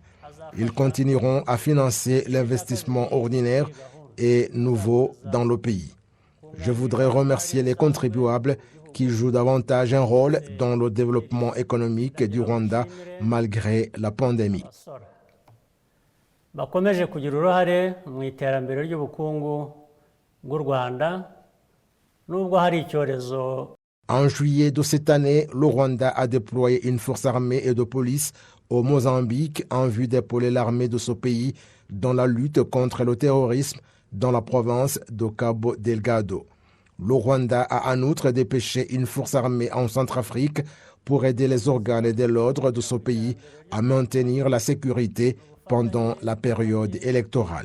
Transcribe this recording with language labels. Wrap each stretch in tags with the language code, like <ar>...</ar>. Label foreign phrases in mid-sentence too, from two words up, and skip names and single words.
<fr>Ils continueront à financer l'investissement ordinaire et nouveau dans le pays. Je voudrais remercier les contribuables qui jouent davantage un rôle dans le développement économique du Rwanda malgré la pandémie.</fr> <rw>Bakomeje kugira uruhare mu iterambere ry'ubukungu bw'u Rwanda nubwo hari icyorezo.</rw> <fr>En juillet de cette année, le Rwanda a déployé une force armée et de police au Mozambique en vue d'épauler l'armée de ce pays dans la lutte contre le terrorisme dans la province de Cabo Delgado. Le Rwanda a en outre dépêché une force armée en Centrafrique pour aider les organes de l'ordre de ce pays à maintenir la sécurité pendant la période électorale.</fr>